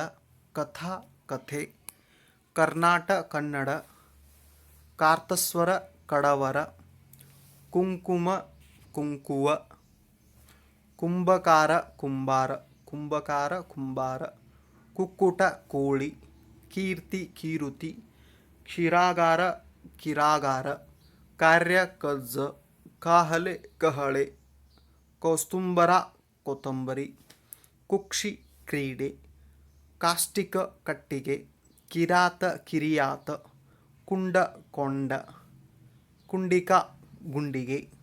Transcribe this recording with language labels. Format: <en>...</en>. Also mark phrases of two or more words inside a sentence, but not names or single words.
<kn>ಕಥಾ ಕಥೆ, ಕರ್ನಾಟ ಕನ್ನಡ, ಕಾರ್ತಸ್ವರ ಕಡವರ, ಕುಂಕುಮ ಕುಂಕುವ, ಕುಂಭಕಾರ ಕುಂಬಾರ ಕುಂಭಕಾರ ಕುಂಬಾರ, ಕುಕ್ಕುಟ ಕೋಳಿ, ಕೀರ್ತಿ ಕೀರುತಿ, ಕ್ಷೀರಾಗಾರ ಕಿರಾಗಾರ, ಕಾರ್ಯ ಕಜ್ಜ, ಕಾಹಲೆ ಕಹಳೆ, ಕೌಸ್ತುಂಬರ ಕೊತ್ತಂಬರಿ, ಕುಕ್ಷಿ ಕ್ರೀಡೆ, ಕಾಷ್ಟಿಕ ಕಟ್ಟಿಗೆ, ಕಿರಾತ ಕಿರಿಯಾತ, ಕುಂಡ ಕೊಂಡ, ಕುಂಡಿಕ ಗುಂಡಿಗೆ,</kn>